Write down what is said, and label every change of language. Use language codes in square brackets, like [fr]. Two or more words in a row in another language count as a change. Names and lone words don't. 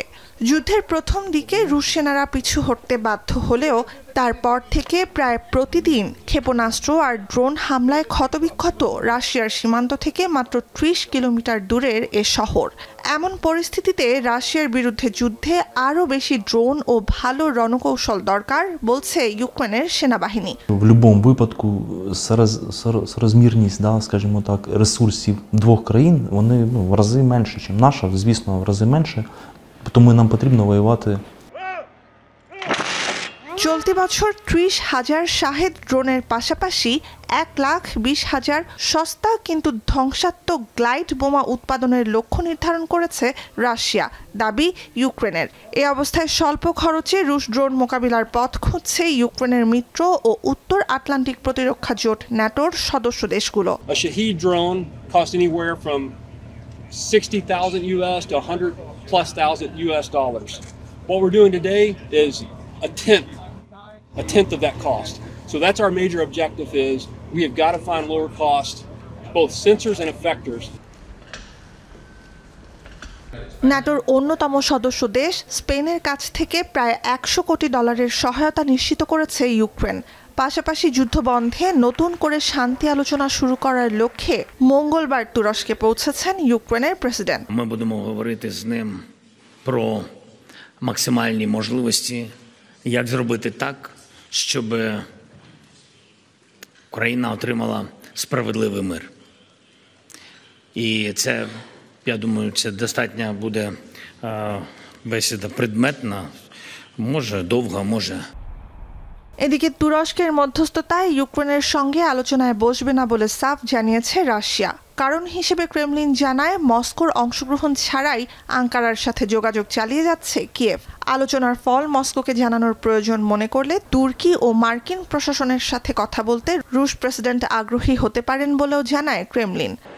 [bn] যুদ্ধের প্রথম দিকে রুশ সেনারা পিছু হটতে বাধ্য হলেও তারপর থেকে প্রায় প্রতিদিন ক্ষেপণাস্ত্র আর ড্রোন হামলায় ক্ষতবিক্ষত রাশিয়ার সীমান্ত থেকে মাত্র ৩০ কিলোমিটার দূরের এ শহর। এমন পরিস্থিতিতে রাশিয়ার বিরুদ্ধে যুদ্ধে আরও বেশি ড্রোন ও ভালো রণকৌশল দরকার বলছে ইউক্রেনের সেনাবাহিনী। [uk] В будь-якому випадку соразмірність, скажімо так, ресурсів двох країн, вони в рази менше, ніж наша, звісно, в рази менше, тому нам потрібно воювати. [bn] চলতি বছর ৩০,০০০ শাহেদ ড্রোনের পাশাপাশি ১,২০,০০০ সস্তা কিন্তু ধ্বংসাত্মক গ্লাইড বোমা উৎপাদনের লক্ষ্য নির্ধারণ করেছে রাশিয়া, দাবি ইউক্রেনের। এ অবস্থায় স্বল্প খরচে রুশ ড্রোন মোকাবিলার পথ খুঁজছে ইউক্রেনের মিত্র ও উত্তর আটলান্টিক প্রতিরক্ষা জোট ন্যাটোর সদস্য দেশগুলো। [en] A Shahed drone costs anywhere from $60,000 US to $100,000+ US. What we're doing today is a tenth of that cost. So that's our major objective is we have got to find lower cost, both sensors and effectors. [bn] ন্যাটোর অন্যতম সদস্য দেশ স্পেনের কাছ থেকে প্রায় $100 কোটি সহায়তা নিশ্চিত করেছে ইউক্রেন। পাশাপাশি যুদ্ধবন্ধে নতুন করে শান্তি আলোচনা শুরু করার লক্ষ্যে মঙ্গলবার তুরস্কে পৌঁছেছেন ইউক্রেনের প্রেসিডেন্ট। [uk] Ми будемо говорити з ним про максимальні можливості, як зробити так, щоб Україна отримала справедливий мир. І це, я думаю, це достатньо буде бесіда предметна, може довга, може. [bn] এদিকে তুরস্কের মধ্যস্থতায় ইউক্রেনের সঙ্গে আলোচনায় বসবে না বলে সাফ জানিয়েছে রাশিয়া। কারণ হিসেবে ক্রেমলিন জানায় মস্কোর অংশগ্রহণ ছাড়াই আঙ্কারার সাথে যোগাযোগ চালিয়ে যাচ্ছে কিয়েভ। আলোচনার ফল মস্কোকে জানানোর প্রয়োজন মনে করলে তুর্কি ও মার্কিন প্রশাসনের সাথে কথা বলতে রুশ প্রেসিডেন্ট আগ্রহী হতে পারেন বলেও জানায় ক্রেমলিন।